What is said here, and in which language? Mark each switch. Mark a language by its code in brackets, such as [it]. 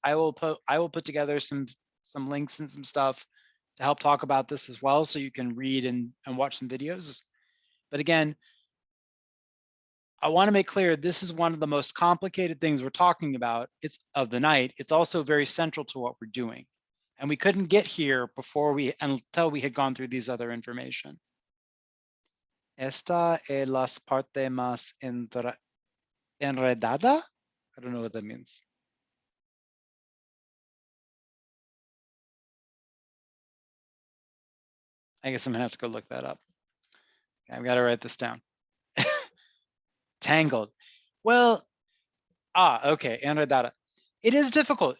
[en] I will put together some links and some stuff to help talk about this as well, so you can read and watch some videos. But again, I want to make clear this is one of the most complicated things we're talking about. It's of the night. It's also very central to what we're doing, and we couldn't get here until we had gone through these other information. [es] Esta es la parte más enredada. [en] I don't know what that means. I guess I'm gonna have to go look that up. Okay, I've got to write this down. Tangled. Well, okay, enredada. It is difficult.